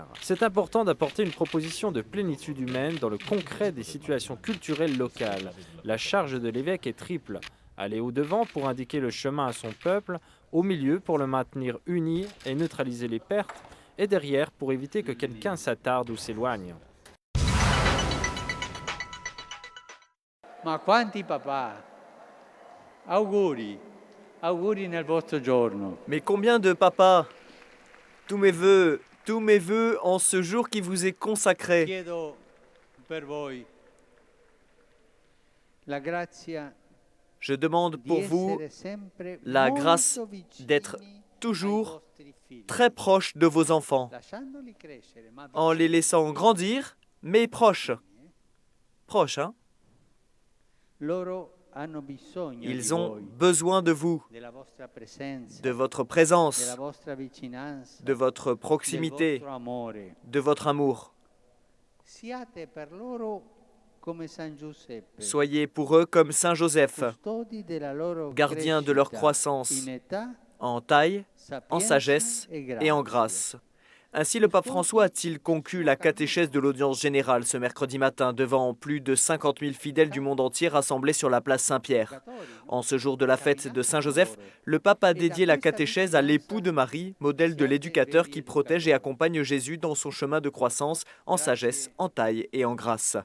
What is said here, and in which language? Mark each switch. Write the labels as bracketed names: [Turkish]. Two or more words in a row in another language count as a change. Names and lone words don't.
[French] C'est important d'apporter une proposition de plénitude humaine dans le concret des situations culturelles locales. La charge de l'évêque est triple. Aller au-devant pour indiquer le chemin à son peuple, au milieu pour le maintenir uni et neutraliser les pertes, et derrière pour éviter que quelqu'un s'attarde ou s'éloigne. [Italian] Ma quanti papà? Auguri, auguri nel vostro giorno. [French] Mais combien de papas? Tous mes vœux en ce jour qui vous est consacré. [Italian] Chiedo per voi la grazia [French] Je demande [Italian] di [French] pour vous [Italian] essere sempre [French] la [Italian] molto [French] grâce [Italian] vicini [French] d'être [Italian] ai [French] toujours [Italian] vostri figli, [French] très proche de vos enfants, [Italian] lasciandoli crescere, ma [French] en les [Italian] vicini. [French] laissant grandir, mais proches. Proches, hein? [Italian] Loro hanno bisogno di [French] Ils ont [Italian] voi, [French] besoin de vous, [Italian] della vostra presenza, [French] de votre [Italian] della [French] présence, [Italian] vostra vicinanza, [French] de votre [Italian] del [French] proximité, [Italian] vostro amore. [French] de votre amour. [Italian] Siate per loro come San Giuseppe, [French] Soyez pour eux comme Saint Joseph, [Italian] custodi della loro [French] gardien de leur [Italian] crescita [French] croissance, [Italian] in età, [French] en taille, en [Italian] sapienza [French] sagesse [Italian] e [French] et en [Italian] grazia. [French] grâce. Ainsi, le pape François a-t-il conclu la catéchèse de l'audience générale ce mercredi matin devant plus de 50 000 fidèles du monde entier rassemblés sur la place Saint-Pierre. En ce jour de la fête de Saint-Joseph, le pape a dédié la catéchèse à l'époux de Marie, modèle de l'éducateur qui protège et accompagne Jésus dans son chemin de croissance en sagesse, en taille et en grâce.